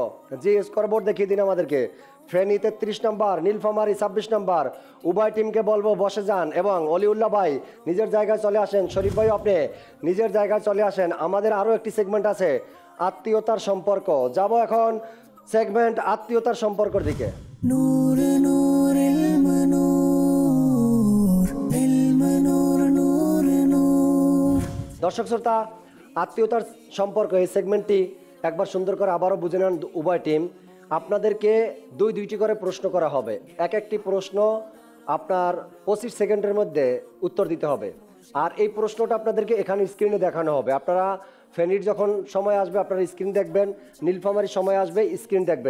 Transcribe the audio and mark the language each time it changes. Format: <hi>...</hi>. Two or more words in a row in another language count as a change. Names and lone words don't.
<bn>জি স্কোর বোর্ড দেখিয়ে দিন আমাদেরকে। ফেনী 33 নাম্বার, নীলফামারী 26 নাম্বার। উভয় টিমকে বলবো বসে যান এবং অলিউল্লাহ ভাই নিজের জায়গায় চলে আসেন। শরীফ ভাই আপনি নিজের জায়গায় চলে আসেন। আমাদের আরো একটি সেগমেন্ট আছে আত্মীয়তার সম্পর্ক। যাব এখন সেগমেন্ট আত্মীয়তার সম্পর্কের দিকে।</bn> <ar>نور نور المنور علم نور نور نور</ar> <bn>দর্শক শ্রোতা, আত্মীয়তার সম্পর্ক এই সেগমেন্টটি একবার সুন্দর করে আবারও বুঝে নেন উভয় টিম। আপনাদেরকে দুইটি করে প্রশ্ন করা হবে। একটি প্রশ্ন আপনার 25 সেকেন্ডের মধ্যে উত্তর দিতে হবে। আর এই প্রশ্নটা আপনাদেরকে এখানে স্ক্রিনে দেখানো হবে। আপনারা ফেনীর যখন সময় আসবে আপনারা স্ক্রিন দেখবেন, নীলফামারীর সময় আসবে স্ক্রিন দেখবেন।</bn>